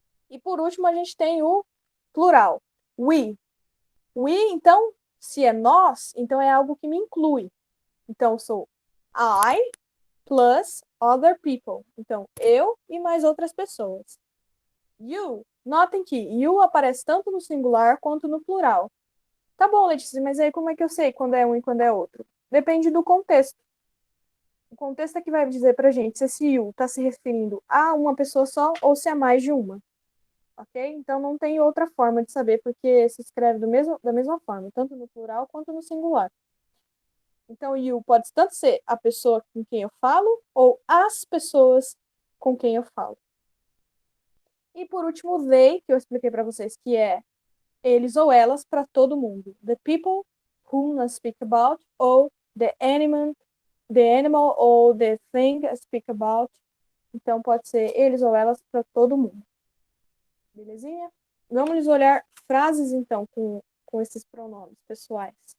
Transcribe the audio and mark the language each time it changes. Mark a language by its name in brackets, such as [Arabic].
[Portuguese] E por último, a gente tem o plural, we. We, então, se é nós, então é algo que me inclui. Então, sou [English] I plus other people. [Portuguese] Então, eu e mais outras pessoas. You, notem que you aparece tanto no singular quanto no plural. Tá bom, Letícia, mas aí como é que eu sei quando é um e quando é outro? Depende do contexto. O contexto é que vai dizer pra gente se esse you está se referindo a uma pessoa só ou se é mais de uma. Ok? Então não tem outra forma de saber, porque se escreve da mesma forma, tanto no plural quanto no singular. Então, you pode tanto ser a pessoa com quem eu falo, ou as pessoas com quem eu falo. E por último, they, que eu expliquei para vocês, que é eles ou elas para todo mundo. [English] The people whom I speak about, ou the animal ou the thing I speak about. [Portuguese] Então pode ser eles ou elas para todo mundo. Belezinha? Vamos olhar frases, então, com esses pronomes pessoais.